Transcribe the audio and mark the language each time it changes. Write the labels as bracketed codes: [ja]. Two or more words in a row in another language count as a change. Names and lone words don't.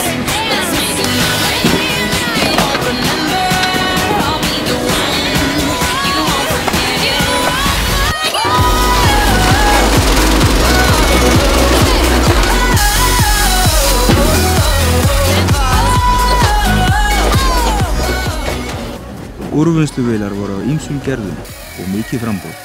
[en] Let's make it mine. You won't remember, I'll be the one. You won't forget it. [is] Úrvinnsluvélar voru á ýmsum gerðum og mikið framboð.